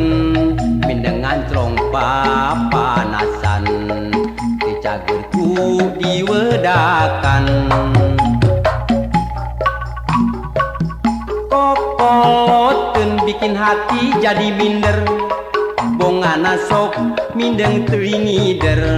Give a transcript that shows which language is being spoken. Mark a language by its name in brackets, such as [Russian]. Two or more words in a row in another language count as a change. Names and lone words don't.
[Sundanese] Mindeng ngancrong papanasan dicagerku diwedakan. [Indonesian] Kokoloteun bikin hati jadi minder. [Sundanese] Bongana sok mindeng teuing ngider.